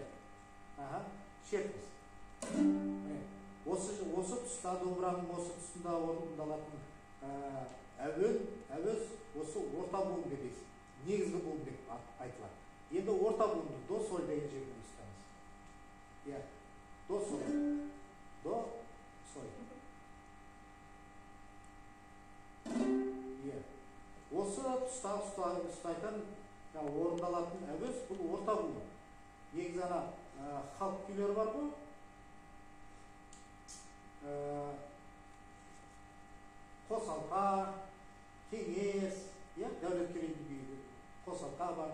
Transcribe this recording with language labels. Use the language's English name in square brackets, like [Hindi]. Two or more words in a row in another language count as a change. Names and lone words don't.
[Kazakh] Шертіңіз. Осы тұста, домбыраның осы тұсында орындалатын әуез осы орта буын деп дейсіз. Негізгі буын деп айтылады. Енді орта буынды до, соль деген жерден ұстаңыз. До, соль. До, соль. Осы тұста ұстайтын орындалатын әуез бұл орта буын. Негізі ана халық күйлері бар ғой. Қосалқа, кеңес, дәулеткерейдің күйі қосалқа бар.